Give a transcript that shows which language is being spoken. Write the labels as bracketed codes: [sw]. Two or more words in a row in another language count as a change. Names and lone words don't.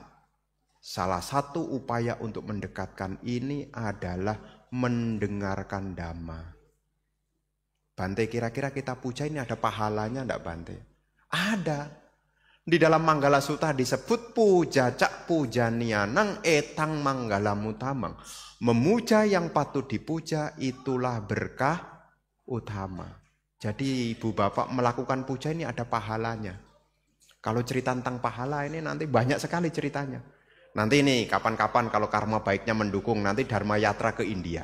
[id] Salah satu upaya untuk mendekatkan ini adalah mendengarkan Dhamma. Bante, kira-kira kita puja ini ada pahalanya enggak Bante? Ada. Di dalam Manggala Sutta disebut [pi] puja cak pujanianang etang manggala mutamang. [id] Memuja yang patut dipuja itulah berkah utama. Jadi ibu bapak melakukan puja ini ada pahalanya. Kalau cerita tentang pahala ini nanti banyak sekali ceritanya. Nanti ini kapan-kapan kalau karma baiknya mendukung, nanti Dharma Yatra ke India.